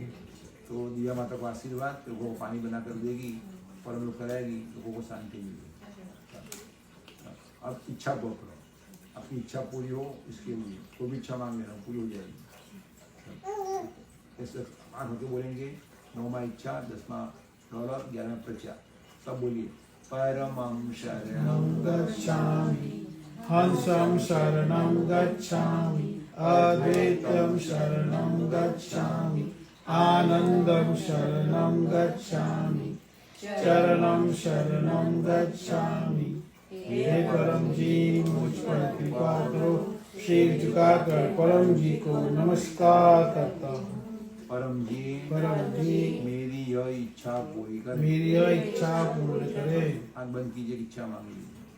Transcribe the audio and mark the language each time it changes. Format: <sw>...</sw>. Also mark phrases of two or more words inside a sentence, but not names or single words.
<hi>तो दिव्या माता को आशीर्वाद, लोगों को पानी बना कर देगी, परम लोग कराएगी, लोगों को शांति मिलेगी। अब इच्छा करो, अपनी इच्छा पूरी हो, इसके लिए कोई भी इच्छा मांग लेना, पूरी हो जाएगी। ऐसे 8 होके बोलेंगे। 9वां इच्छा, 10वां $, 11वां प्रचार। सब बोलिए,</hi> <sa>परमं शरणं गच्छामि, हंसं शरणं गच्छामि, अद्वैतं शरणं गच्छामि, आनंदं शरणं गच्छामि, चरणं शरणं गच्छामि।</sa> <hi>हे परम जी, मुझ पर कृपा करो, सिर झुकाकर परम जी को नमस्कार करता हूँ। परम जी, मेरी यह इच्छा पूरी करे। आंख बंद कीजिए, इच्छा मांग लीजिए।</hi>